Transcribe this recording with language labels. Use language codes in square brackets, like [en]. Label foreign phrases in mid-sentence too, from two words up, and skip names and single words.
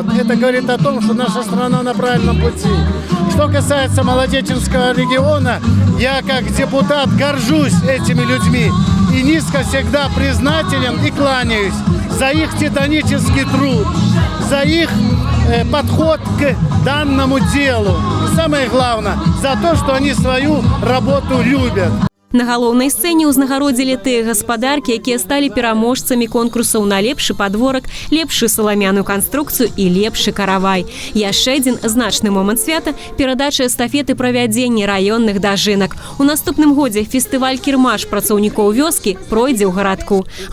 [ru] Это говорит о том, что наша страна на правильном пути. Что касается Молодеченского региона, я как депутат горжусь этими людьми и низко всегда признателен и кланяюсь за их титанический труд, за их подход к данному делу. И самое главное, за то, что они свою работу любят. [be] На галоўнай сцэне ўзнагародзілі тыя гаспадаркі, якія сталі пераможцамі конкурсаў на лепшы падворак, лепшую саламяную канструкцыю і лепшы каравай. Яшчэ адзін значны момант свята – перадача эстафеты правядзення раённых дажынак. У наступным годзе фестываль «Кірмаш» працаўнікоў вёскі пройдзе ў гарадку.